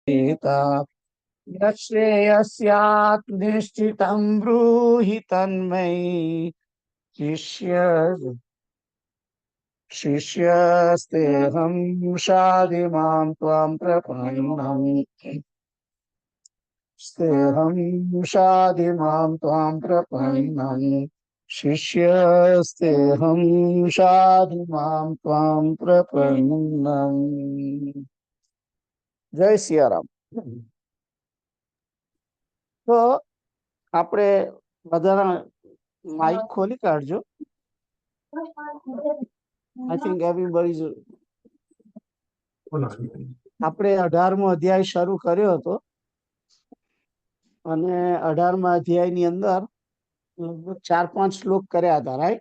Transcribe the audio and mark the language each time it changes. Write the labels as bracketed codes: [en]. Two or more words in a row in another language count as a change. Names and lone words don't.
[sa] यश्रेयस्यात् निश्चितं ब्रूहि तन्मयि शिष्यस्तेऽहं शाधिमां त्वां प्रपन्नम् स्तेऽहं शाधिमां त्वां प्रपन्नम् शिष्यस्तेऽहं शाधिमां त्वां प्रपन्नम्। [hi] जय सियाराम। [gu] तो આપણે બધાના માઇક ખોલી કાઢજો. [en] I think everybody's. [gu] આપણે 18મો અધ્યાય શરૂ કર્યો હતો અને 18મા અધ્યાયની અંદર લગભગ 4-5 શ્લોક કર્યા હતા, રાઈટ?